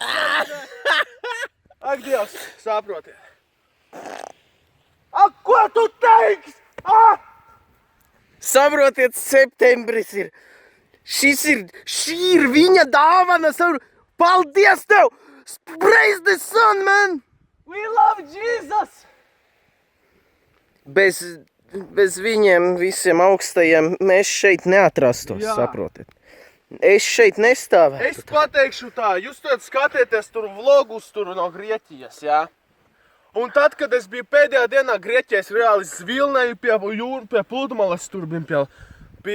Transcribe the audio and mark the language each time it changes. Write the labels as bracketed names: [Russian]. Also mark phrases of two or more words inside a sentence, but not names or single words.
[Latvian] Ak, Dievs, saprotiet. Ak, ko tu teiksi? Saprotiet, septembris ir. Šī ir viņa dāvana. Paldies tev! [English] Praise the sun, man! We love Jesus! [Latvian] Bez viņiem visiem augstajiem mēs šeit neatrastos, saprotiet. Es šeit nestāvētu. Es pateikšu tā, jūs tad skatieties tur vlogus tur no Grieķijas, jā? Un tad, kad es biju pēdējā dienā Grieķijā, es reāli zvilnēju pie pludmales, tur biju pie